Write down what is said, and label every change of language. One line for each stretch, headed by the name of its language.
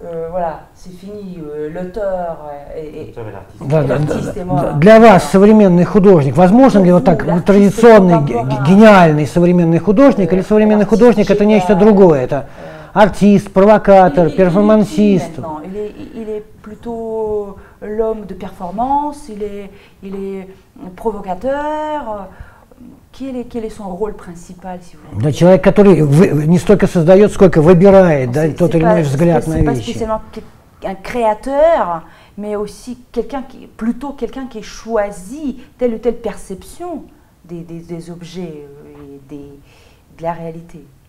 French: Voilà, c'est fini, l'auteur et l'artiste est mort.
Russian: Для вас современный художник, возможно ли вот так традиционный, гениальный современный художник, или современный художник это нечто другое, это артист, провокатор, перформансист?
French: Il est plutôt l'homme de performance, il est provocateur. Quel est son rôle principal, si vous voulez?
Russian: Да, человек, который не столько создает, сколько выбирает да, тот или иной взгляд на вещи.
French: C'est pas spécialement un créateur, mais aussi plutôt quelqu'un qui choisit telle ou telle perception des objets et de la réalité.